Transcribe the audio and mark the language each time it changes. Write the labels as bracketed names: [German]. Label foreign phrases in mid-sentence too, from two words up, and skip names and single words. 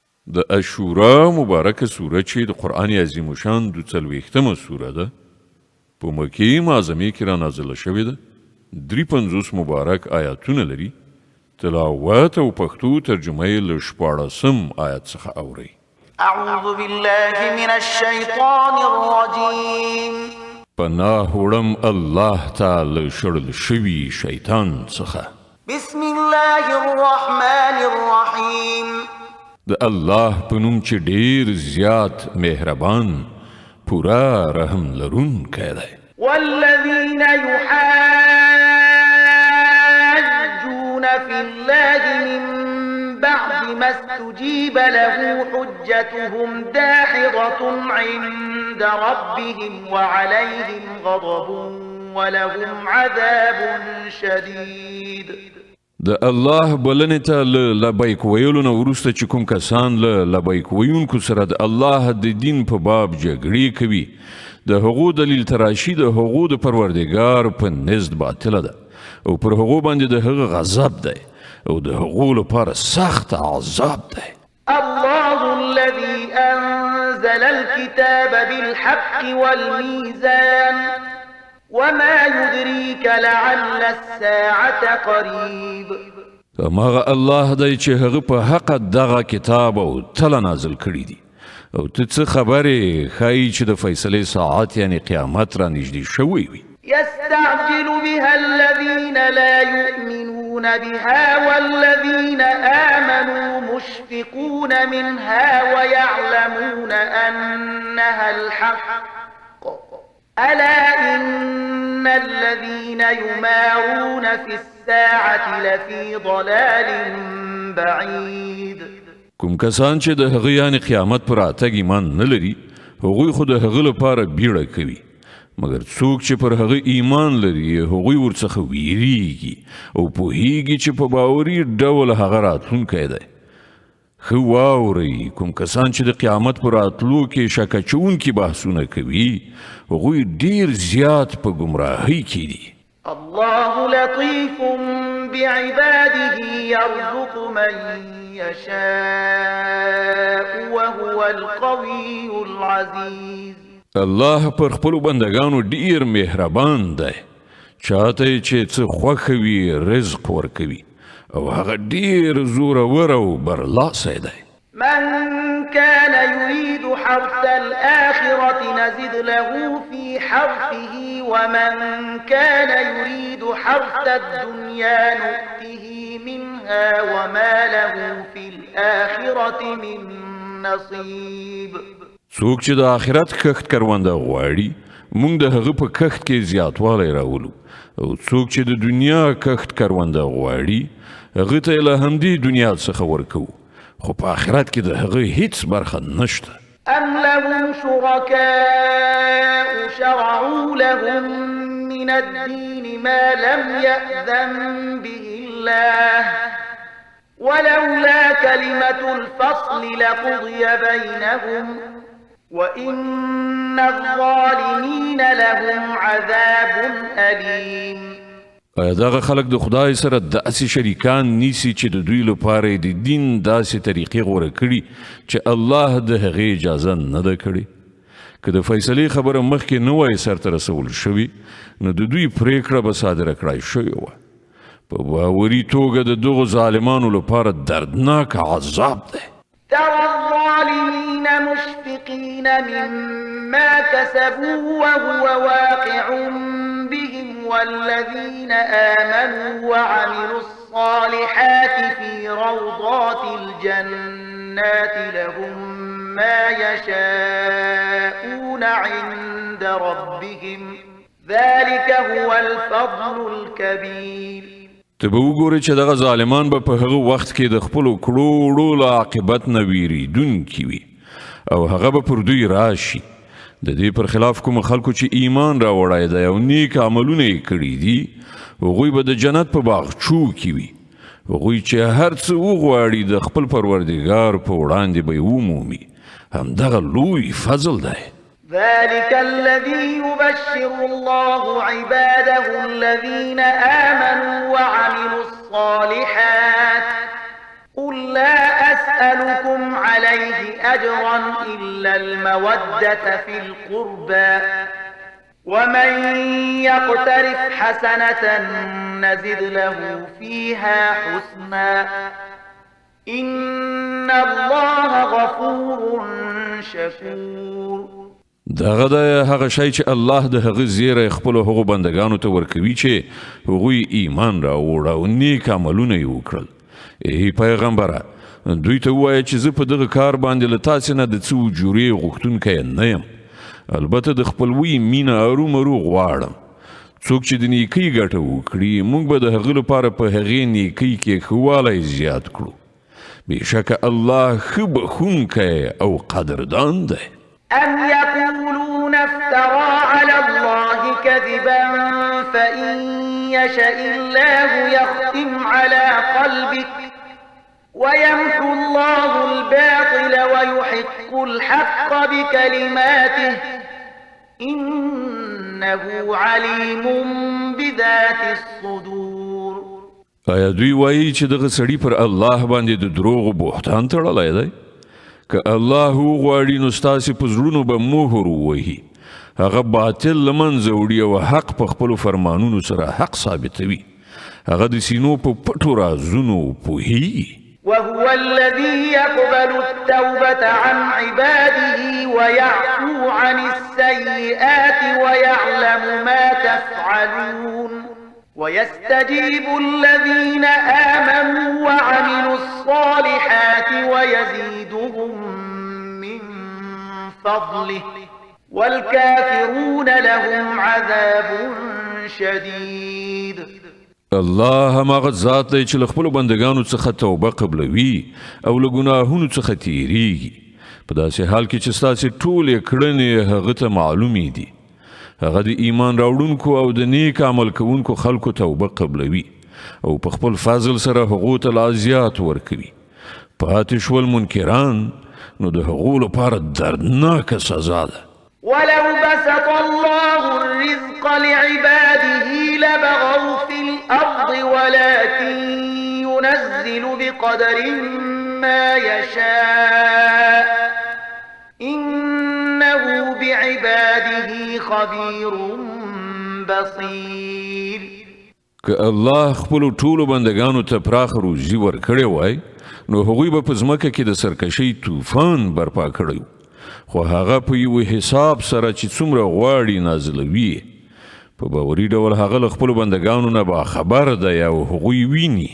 [Pashto] د اشورا مبارکه سوره چې د قرآن عظیم شان 42مه سوره ده په مکې معظمې کې را نازله شوې ده. 53 مبارک آیاتونه لري. تلاوت او پښتو ترجمه یې له 14 آیت څخه اورئ. [Arabic] اعوذ بالله من الشیطان الرجیم. [Pashto] پناه وړم الله تعالی شړل شوي شیطان څخه. [Arabic] بسم الله الرحمن الرحیم. [Pashto] د الله په نوم چې ډیر زیات مهربان پورا رحم لرونکی دی. [Arabic] والذین یحاجون فی الله من بعد ما استجیب له حجتهم داحضة عند ربهم وعليهم غضب ولهم عذاب شدید. [Pashto] د الله بلنې ته له لبیک ویلو نه وروسته چې کوم کسان له لبیک ویونکو سره د الله د دین په باب جګړې کوي، د هغو دلیل تراشي د هغو د پروردګار په نزد باطله ده او پر هغو باندې د هغه غضب دی او د هغو لپاره سخت عذاب دی. [Arabic] الله الذي أنزل الكتاب بالحق والميزان وما يدريك لعل الساعة قريب. [Pashto] هماغه الله دی چې هغه په حق دغه کتاب او تله نازل کړی دی او ته څه خبرې ښایي چې د فیصلې ساعت یعنی قیامت را نږدې شوی وي. [Arabic] يستعجل بها الذين لا يؤمنون بها والذين آمنوا مشفقون منها ويعلمون أنها الحق ألا إن الذين يمارون في الساعة لفي ضلال بعيد. [Pashto] کوم کسان چې د هغه یعنی قیامت پر راتګ ایمان نه لري هغوی خو د هغه لپاره بیړه کوي، مګر څوک چې پر هغه ایمان لري هغوی ورڅخه ویریږي او پوهیږي چې په باوري ډول هغه راتلونکی دی. ښه واورئ، کوم کسان چې د قیامت پر راتلو کې شک اچوونکي بحثونه کوي هغوی ډیر زیات په ګمراهۍ کې دي. [Arabic] الله لطيف بعباده يرزق من يشاء وهو القوي العزيز. [Pashto] الله پر خپل بندگانو ډیر مهربان دی، چاته چې څه خوښ وي رزق ورکوي او هغه ډیر زورور او برلاسی دی. [Arabic] من كان يريد حرث الآخرة نزد له في حرثه ومن كان يريد حرث الدنيا نؤته منها وما له في الآخرة من نصيب. [Pashto] څوک چې د آخرت کښت کرونده غواړي موږ د هغه په کښت کې زیاتوالی راولو او څوک چې د دنیا کښت کرونده غواړي هغه ته له همدې دنیا څخه ورکوو، خو په آخرت کې د هغه هیڅ برخه نشته. [Arabic] أم لهم شركاء شرعوا لهم من الدين ما لم يأذن به الله ولولا كلمة الفصل لقضي بينهم وإن الظالمين لهم عذاب أليم. [Pashto] آیا دغه خلک د خدای سره داسې شریکان نیسي چې د دوی لپاره د دین داسې طریقې غوره کړي چې الله د هغې اجازه نه ده کړې؟ که د فیصلې خبره مخکې نه وای سرته رسول شوي نو د دوی پریکړه به صادره کړای شوې وه. په باوري توګه د دغو ظالمانو لپاره دردناک عذاب دی. [Arabic] ترى الظالمين مشفقين مما كسبوا وهو واقع بهم والذين آمنوا وعملوا الصالحات في روضات الجنات لهم ما يشاءون عند ربهم ذلك هو الفضل الكبير. [Pashto] ته به وګورې چې دغه ظالمان به په هغه وخت کې د خپلو کړو له عاقبت نه ویریدونکي وي او هغه به پر دوی راشي. د دې پر خلاف کوم خلکو چې ایمان راوړی دی او نیک عملونه یې کړي دي هغوی به د جنت په باغچو کې وي. هغوی چې هر څه وغواړي د خپل پروردګار په وړاندې به یې ومومي. همدغه لوی فضل دی. [Arabic] ذلك الذي يبشر الله عباده الذين آمنوا وعملوا الصالحات قل لا أسألكم عليه أجرا إلا المودة في القربى ومن يقترف حسنة نزد له فيها حسنا إن الله غفور شكور. [Pashto] دغه د هغه شی چې الله د هغه زیره خپل هغو بندگانو ته ورکوي چې هغوی ایمان راوړ او نیک عملونه یې وکړل. ای پیغمبره دوی ته ووایه چې زه په دغه کار باندې له تاسې نه د څه اجورې غوښتونکی نه یم، البته د خپلوي مینه ارومرو غواړم. څوک چې د نیکۍ ګټه وکړي موږ به د هغه لپاره په هغې نیکۍ کې ښه والی زیات کړو. بېشکه الله ښه بخښونکی او قدردان دی. [Arabic] أم يقولون افترى على الله كذبا فإن يشاء الله يختم على قلبك ويمحو الله الباطل ويحق الحق بكلماته إنه عليم بذات الصدور. [Pashto] آیا دوی وایي چې دغه سړي پر الله باندې د دروغو بهتان تړلی دی؟ که الله وغواړي نو ستاسې په زړونو به مهر ووهي، هغه باطل له منځه وړي او حق په خپلو فرمانونو سره حق ثابتوي. هغه د سینو په پټو رازونو پوهیږي. [Arabic] وهو الذي يقبل التوبة عن عباده ويعفو عن السيئات ويعلم ما تفعلون ويستجيب الذين آمنوا وعملوا الصالحات ويزيدهم من فضله والكافرون لهم عذاب شديد. [Pashto] الله هماغه ذات دی چې له خپلو بندګانو څخه توبه قبلوي او له ګناهونو څخه تیریږي، په داسې حال کې چې ستاسې ټولې کړنې هغه ته معلومې دي. هغه د ایمان راوړونکو او د نیک عمل کوونکو خلکو توبه قبلوي او په خپل فضل سره هغو ته لا زیات ورکوي. پاتې شول منکران نو د هغو لپاره دردناکه سزا ده. [Arabic] ولو بسط الله الرزق لعباده لبغوا في الأرض ولكن ينزل بقدر ما يشاء إنه بعباده خبير بصير. [Pashto] که الله خپلو ټولو بندگانو ته پراخ روزي ورکړی وای نو هغوی به په ځمکه کې د سرکشۍ طوفان برپا کړی، خو هغه په یو حساب سره چې څومره غواړي نازلوي. په باوري ډول هغه له خپلو بندگانو نه باخبر دی او هغوی ویني.